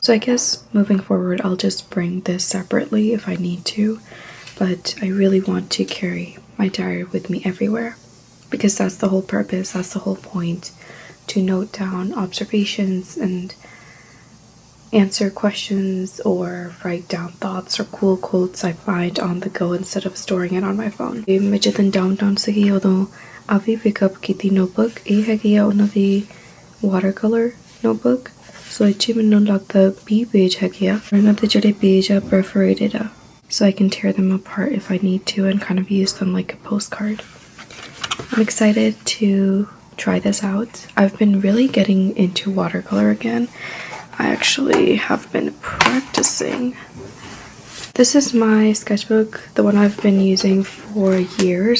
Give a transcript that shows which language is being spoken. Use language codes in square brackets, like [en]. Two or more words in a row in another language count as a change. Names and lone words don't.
[en] So I guess moving forward I'll just bring this separately if I need to, but I really want to carry my diary with me everywhere because that's the whole purpose, that's the whole point, to note down observations and answer questions or write down thoughts or cool quotes I find on the go instead of storing it on my phone. [pa] ਮੈਂ ਜਦੋਂ downtown ਸੀਗੀ ਉਦੋਂ ਆ ਵੀ [en] pick up [pa] ਕੀਤੀ notebook. ਇਹ ਹੈਗੀ ਆ ਉਹਨਾਂ ਦੀ [en] watercolor notebook. [pa] So ਇਹ 'ਚ ਮੈਨੂੰ ਲੱਗਦਾ 20 page ਹੈਗੇ ਆ. ਇਹਨਾਂ ਦੇ ਜਿਹੜੇ page ਆ perforated ਆ. [en] So I can tear them apart if I need to and kind of use them like a postcard. I'm excited to try this out. I've been really getting into watercolor again. I actually have been practicing. This is my sketchbook, the one I've been using for years.